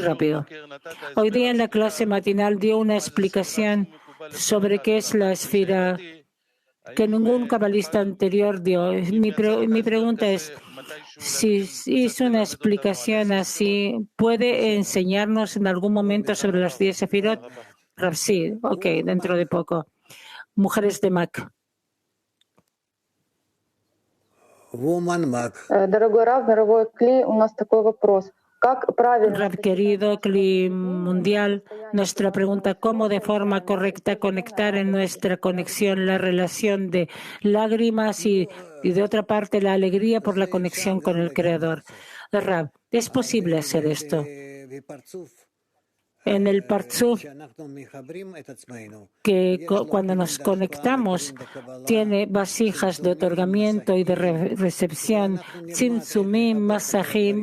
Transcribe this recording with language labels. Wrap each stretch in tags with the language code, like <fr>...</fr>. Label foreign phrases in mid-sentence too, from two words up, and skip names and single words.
<es>Hoy día en la clase matinal dio una explicación sobre qué es la esfera que ningún cabalista anterior dio. Mi pregunta es, si hizo una explicación así, ¿puede enseñarnos en algún momento sobre las 10 sefirot? Sí, ok, dentro de poco. Mujeres de Mac.</es> <en>Woman Mac.</en> <ru>Дорогой Рав, дорогой Кли, у нас такой вопрос.</ru> <es>Rab querido, Cli mundial, nuestra pregunta, ¿cómo de forma correcta conectar en nuestra conexión la relación de lágrimas y de otra parte la alegría por la conexión con el Creador? Rab, ¿es posible hacer esto? En el Partzuf, que cuando nos conectamos tiene vasijas de otorgamiento y de recepción,</es> <he>צמצומים, מסכים.</he>